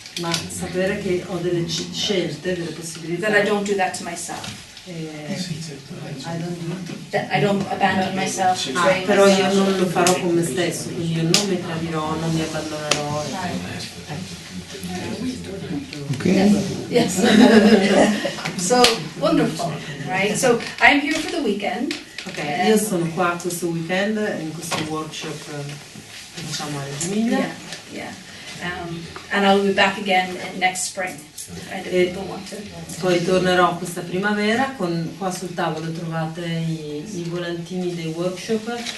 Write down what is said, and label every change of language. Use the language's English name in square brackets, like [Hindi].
[Italian] ma sapere che ho delle scelte, delle possibilità. [English] that I don't do that to myself. I don't do. That I don't abandon myself, betray [Italian] Però io [English] myself. [Italian] non lo farò con me stesso, quindi io non mi tradirò, non mi abbandonerò. [English] Yes. So wonderful, right? So I'm here for the weekend. [Italian] Ok, io sono qua questo weekend in questo workshop che facciamo a Reggio Emilia. [English] Yeah. And I'll be back again next spring. And if people want to. [Italian] Poi tornerò questa primavera, qua sul tavolo trovate i volantini dei workshop.